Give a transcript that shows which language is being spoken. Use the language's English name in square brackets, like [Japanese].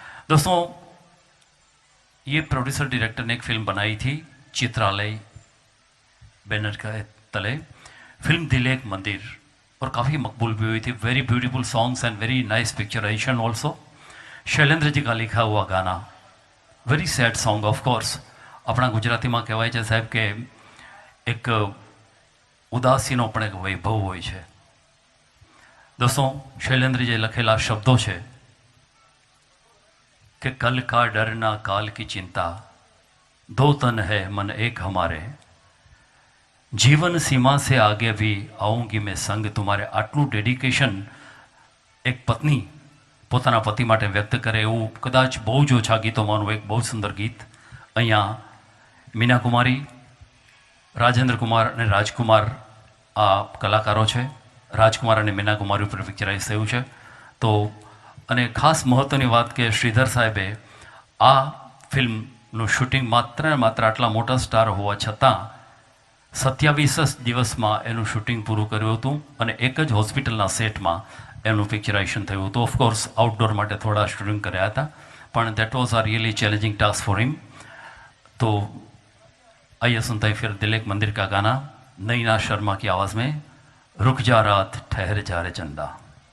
[Hindi] दोस्तों, ये producer director ने एक फिल्म बनाई थी चित्रालय बैनर का तले, फिल्म दिल एक मंदिर, और काफ़ी मकबूल भी हुई थी। [English] Very beautiful songs and very nice picturization also. [Hindi] Shailendra ji का लिखा हुआ गाना, [English] Very sad song of course. [Hindi] अपना गुजराती में [Gujarati] कहवाय છે સાહેબ કે એક ઉદાસીનો પણ એક વૈભવ હોય છે। [Hindi] दोस्तों, शैलेंद्रजीએ [Gujarati] લખેલા શબ્દો છે [Hindi] कि कल का डरना काल की चिंता, दो तन है मन एक हमारे, जीवन सीमा से आगे भी आऊंगी मैं संग तुम्हारे। [Gujarati] आटलू डेडिकेशन एक पत्नी પોતાના પતિ માટે વ્યક્ત કરે એવું કદાચ બહુ જ ઓછા ગીતોમાંનું એક બહુ સુંદર ગીત અહીંયા મીના કુમારી, રાજેન્દ્ર કુમાર અને રાજકુમાર આ કલાકારો છે। રાજકુમાર અને મીના કુમારી ઉપર પિક્ચરાઇઝ થયું છે। તો અને ખાસ મહત્ત્વની વાત કે શ્રીધર સાહેબે આ ફિલ્મનું શૂટિંગ માત્ર ને માત્ર આટલા મોટા સ્ટાર હોવા છતાં 27 દિવસમાં એનું શૂટિંગ પૂરું કર્યું હતું અને એક જ હોસ્પિટલના સેટમાં એનું પિક્ચરાઇઝેશન થયું હતું। [English] of course outdoor [Gujarati] માટે થોડા શૂટિંગ કર્યા હતા, પણ [English] That was a really challenging task for him. [Hindi] तो आइए सुनते हैं फिर दिल एक मंदिर का गाना नैना शर्मा की आवाज़ में, रुक जा रात ठहर जा रे चंदा।